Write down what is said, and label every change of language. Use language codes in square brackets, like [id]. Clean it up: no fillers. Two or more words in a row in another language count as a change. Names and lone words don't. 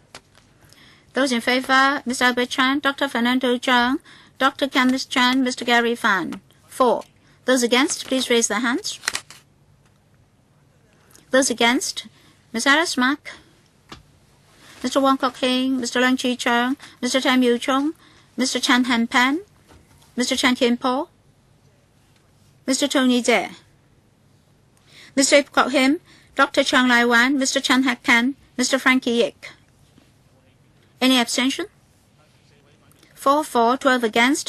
[en] Those in favor, Mr. Albert Chan, Dr. Fernando Cheung, Dr. Kenneth Chan, Mr. Gary Fan. 4. Those against, please raise their hands. Those against, Ms. Alice Mack, Mr. Wong Kok Heng, Mr. Leung Chi Cheung, Mr. Tam Yu Chung, Mr. Chan Han Pan, Mr. Chan Kim Po, Mr. Tony Tse, Mr. Ip Kok Him, Dr. Chang Lai Wan, Mr. Chan Hak Kan, Mr. Frankie Yik. Any abstention? 4 for, 12 against.